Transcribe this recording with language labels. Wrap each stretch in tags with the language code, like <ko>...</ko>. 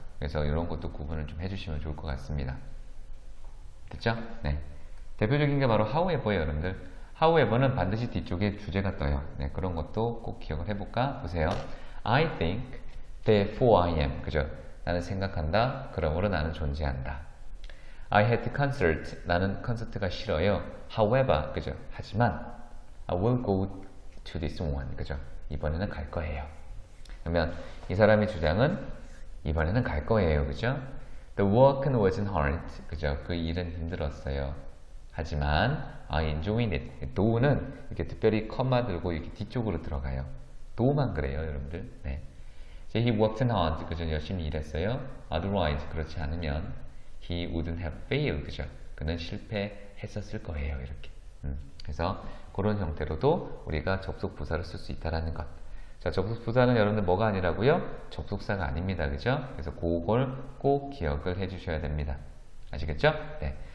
<ko>그래서 이런 것도 구분을 좀 해주시면 좋을 것 같습니다. 됐죠? 네. 대표적인 게 바로 however예요, 여러분들. however는 반드시 뒤쪽에 주제가 떠요. 네, 그런 것도 꼭 기억을 해볼까? 보세요.</ko> <en>I think, therefore I am.</en> <ko>그죠? 나는 생각한다. 그러므로 나는 존재한다.</ko> <en>I hate concert.</en> <ko>나는 콘서트가 싫어요.</ko> <en>However,</en> <ko>그죠? 하지만</ko> <en>I will go to this one.</en> <ko>그죠? 이번에는 갈 거예요. 그러면 이 사람의 주장은 이번에는 갈 거예요. 그죠?</ko> <en>The work wasn't hard.</en> <ko>그죠? 그 일은 힘들었어요. 하지만</ko> <en>I enjoyed it.</en> <ko>though는 이렇게 특별히 컴마 들고 이렇게 뒤쪽으로 들어가요. though 그래요, 여러분들. 네.</ko> <en>He worked hard.</en> <ko>그죠? 열심히 일했어요.</ko> <en>Otherwise,</en> <ko>그렇지 않으면</ko> <en>he wouldn't have failed.</en> <ko>그죠? 그는 실패했었을 거예요. 이렇게. 그래서 그런 형태로도 우리가 접속 부사를 쓸 수 있다라는 것. 자, 접속 부사는 여러분들 뭐가 아니라고요? 접속사가 아닙니다. 그죠? 그래서 그걸 꼭 기억을 해 주셔야 됩니다. 아시겠죠? 네.</ko>